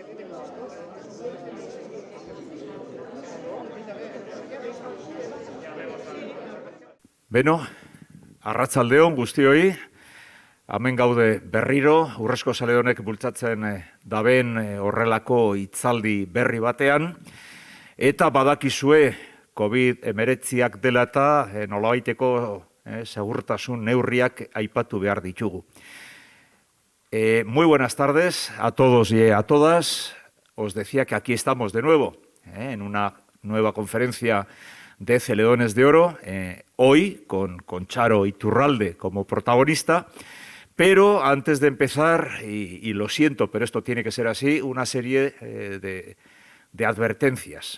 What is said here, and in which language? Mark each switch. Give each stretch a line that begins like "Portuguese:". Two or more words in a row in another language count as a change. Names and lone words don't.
Basque: Beno, arratsaldeon guztioi, hemen gaude berriro, Urrezko Zale honek bultzatzen daben horrelako hitzaldi berri batean, eta badakizue COVID-19 dela eta nolabaiteko segurtasun neurriak aipatu behar ditugu.
Spanish: Muy buenas tardes a todos y a todas. Os decía que aquí estamos de nuevo, en una nueva conferencia de Celedones de Oro, hoy con Charo Iturralde como protagonista, pero antes de empezar, y lo siento, pero esto tiene que ser así, una serie de advertencias.